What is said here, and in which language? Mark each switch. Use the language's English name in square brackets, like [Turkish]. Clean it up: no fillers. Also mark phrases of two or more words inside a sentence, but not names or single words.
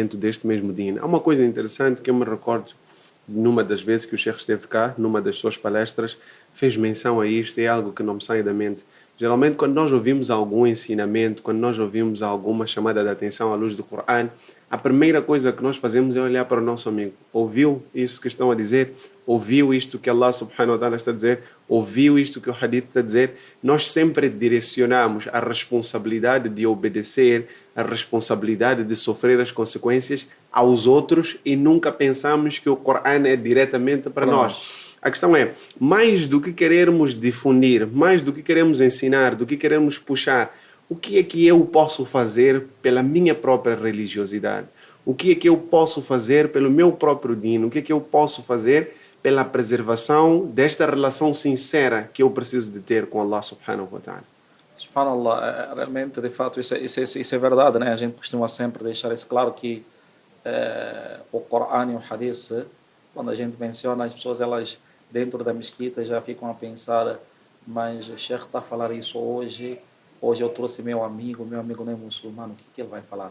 [Portuguese] Há uma coisa interessante que eu me recordo numa das vezes que o Sheikh esteve cá, numa das suas palestras, fez menção a isto, é algo que não me sai da mente. Geralmente, quando nós ouvimos algum ensinamento, quando nós ouvimos alguma chamada de atenção à luz do Coran, a primeira coisa que nós fazemos é olhar para o nosso amigo. Ouviu isso que estão a dizer? Ouviu isto que Allah [Arabic] سبحانه وتعالى [Portuguese] está a dizer? Ouviu isto que o Hadith está a dizer? Nós sempre direcionamos a responsabilidade de obedecer, a responsabilidade de sofrer as consequências aos outros e nunca pensamos que o Coran é diretamente para nós. A questão é, mais do que queremos difundir, mais do que queremos ensinar, do que queremos puxar, o que é que eu posso fazer pela minha própria religiosidade? O que é que eu posso fazer pelo meu próprio dino? O que é que eu posso fazer pela preservação desta relação sincera que eu preciso de ter com Allah [Arabic] سبحانه وتعالى? [Portuguese] Subhanallah, realmente, de fato, isso é verdade, né? A gente costuma sempre deixar isso claro que o Corão e o Hadith, quando a gente menciona, as pessoas, elas dentro da mesquita já ficam a pensar, mas o Sheikh está a falar isso hoje eu trouxe meu amigo não é muçulmano, o que ele vai falar?